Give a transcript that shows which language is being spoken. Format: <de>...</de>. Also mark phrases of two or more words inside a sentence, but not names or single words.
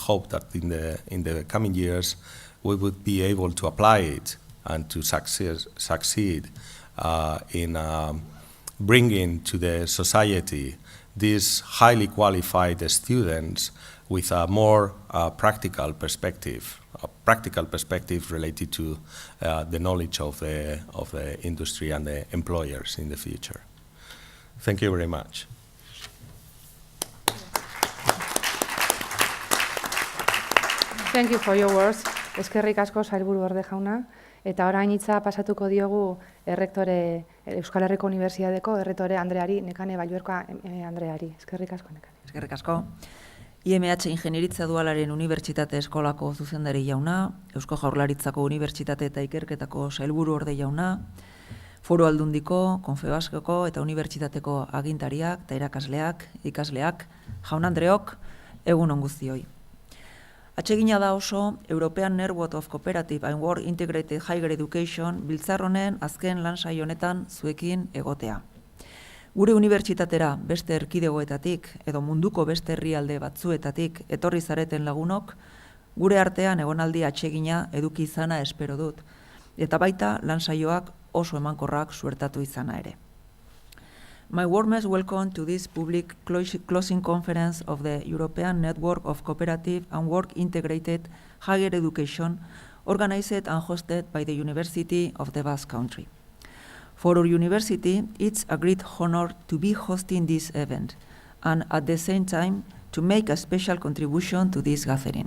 <en>hope that in the coming years we would be able to apply it and to succeed in bringing to the society these highly qualified students with a more practical perspective related to the knowledge of the industry and the employers in the future. Thank you very much. Thank you for your words.</en> <eu>Eskerrik asko Sailburu Orde jauna. Eta orain hitza pasatuko diogu Euskal Herriko Unibertsitateko erretore Andreari, Nekane Balluerka Andreari. Eskerrik asko, Nekane. Eskerrik asko. IMH Ingenieritza Dualaren Unibertsitate Eskolako zuzendari jauna, Eusko Jaurlaritzako Unibertsitate eta Ikerketako Sailburu Orde jauna, Foru Aldundiko, Konfebaskeko eta Unibertsitateko agintariak eta irakasleak, ikasleak, jaun Andreok, egun on guztioi. Atsegina da oso European Network of Cooperative and Work Integrated Higher Education biltzar honen azken lan saio honetan zuekin egotea. Gure unibertsitatera beste erkidegoetatik edo munduko beste herrialde batzuetatik etorri zareten lagunok, gure artean egonaldi atsegina eduki izana espero dut, eta baita lan saioak oso emankorrak suertatu izana ere.</eu> <en>My warmest welcome to this public closing conference of the European Network of Cooperative and Work Integrated Higher Education, organized and hosted by the University of the Basque Country. For our university, it's a great honor to be hosting this event, and at the same time, to make a special contribution to this gathering.</en>